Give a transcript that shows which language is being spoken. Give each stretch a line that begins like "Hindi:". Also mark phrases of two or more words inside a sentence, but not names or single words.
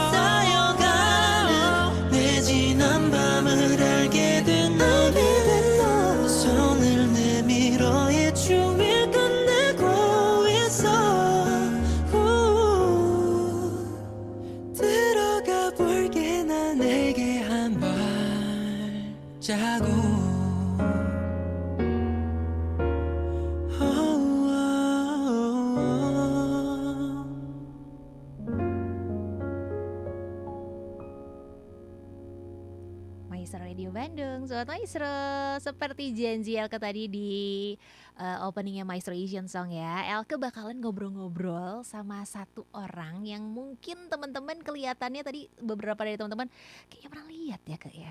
Korean: 쌓여가는 내 지난 밤을 알게 된 너 손을 내밀어 이 추위를 끝내고 있어 들어가 볼게 나 내게 한 발자국
Indonesian: Maestro Radio Bandung, Sobat Maestro. Seperti janji Elke tadi di openingnya Maestro Asian Song ya, Elke bakalan ngobrol-ngobrol sama satu orang yang mungkin teman-teman kelihatannya tadi beberapa dari teman-teman kayaknya pernah lihat ya Kak ya.